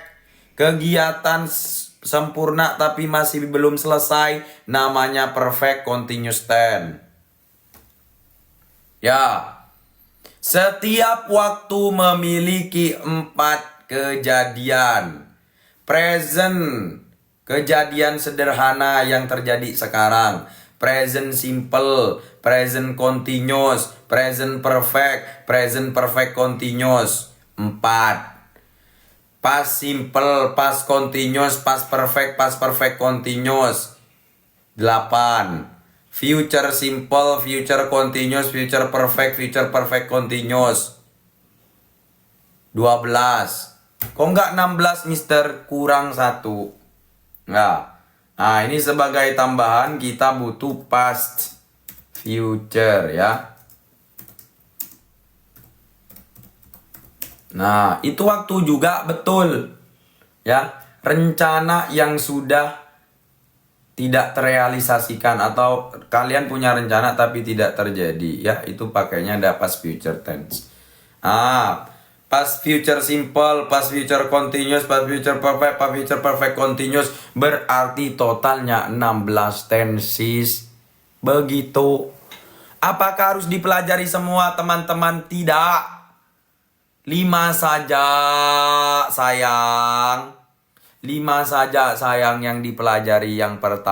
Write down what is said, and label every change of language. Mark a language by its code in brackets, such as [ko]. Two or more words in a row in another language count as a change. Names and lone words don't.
[id] Kegiatan sempurna tapi masih belum selesai namanya [en] perfect continuous tense. [id] Ya, setiap waktu memiliki 4 kejadian. Present, kejadian sederhana yang terjadi sekarang. [en] Present simple, present continuous, present perfect continuous. 4. Past simple, past continuous, past perfect continuous. 8. Future simple, future continuous, future perfect continuous. 12. [id] Kok nggak 16, Mister? Kurang 1. Nggak. Nah, ini sebagai tambahan kita butuh [en] past future [id] ya. Nah, itu waktu juga betul. Ya, rencana yang sudah tidak terrealisasikan atau kalian punya rencana tapi tidak terjadi ya, itu pakainya ada [en] past future tense. Past future simple, past future continuous, past future perfect continuous, [id] berarti totalnya 16 tenses. Begitu. Apakah harus dipelajari semua teman-teman? Tidak. 5 saja sayang. 5 saja sayang yang dipelajari.